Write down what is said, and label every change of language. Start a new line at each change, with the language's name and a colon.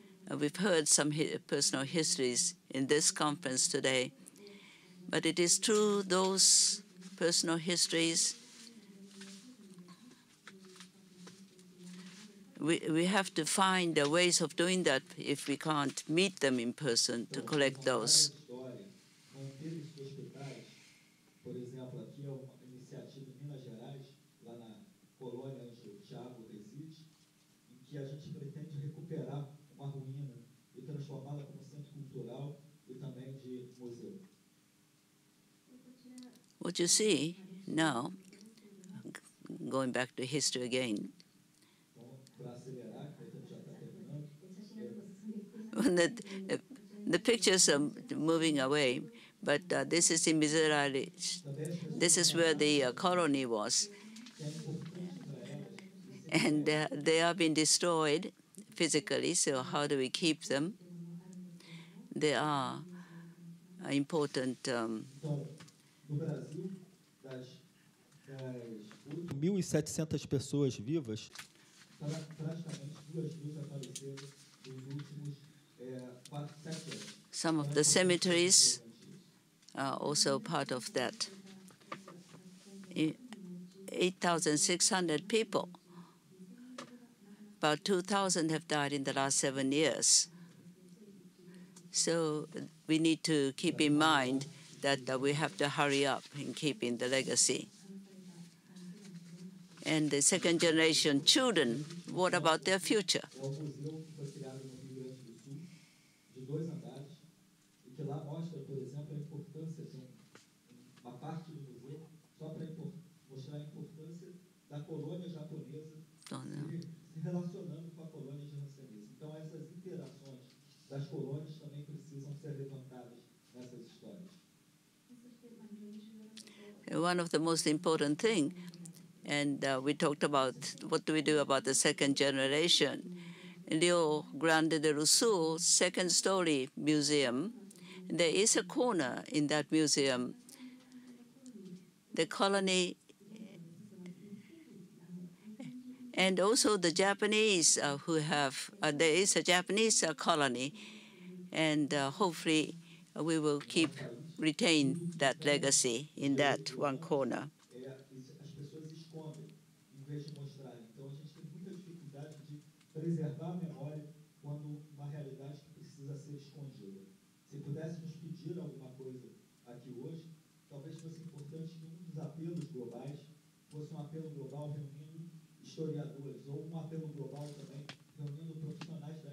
English: We've heard some personal histories in this conference today, but it is true those personal histories, we have to find ways of doing that if we can't meet them in person to collect those.
Portuguese: Por exemplo, aqui é uma iniciativa em Minas Gerais, lá na colônia onde o Thiago reside, em que a gente pretende recuperar uma ruína e transformá-la como centro cultural e também de museu.
English: What you see now, going back to history again, the pictures are moving away, but this is in Miserere. This is where the colony was. And they have been destroyed physically, so how do we keep them? They are important.
Portuguese: No Brasil, das 1.700 pessoas vivas, praticamente 2.000 já faleceram nos últimos 7 anos.
English: Some of the cemeteries are also part of that. 8,600 people. About 2,000 have died in the last 7 years. So we need to keep in mind that we have to hurry up in keeping the legacy. And the second generation children, what about their future?
Portuguese: Relacionando com a colônia jansense. Então, essas interações das colônias também precisam ser levantadas nessas histórias.
English: One of the most important things, and we talked about what do we do about the second generation. In Rio Grande do Sul second story museum, there is a corner in that museum. The colony and also the Japanese who have, there is a Japanese colony, and hopefully we will retain that legacy in that one corner.
Portuguese: As pessoas escondem em vez de mostrarem. Então a gente tem muita dificuldade de preservar a memória quando uma realidade que precisa ser escondida. Se pudéssemos pedir alguma coisa aqui hoje, talvez fosse importante que um dos apelos globais fosse um apelo global reunindo historiadores, ou um apelo global também reunindo profissionais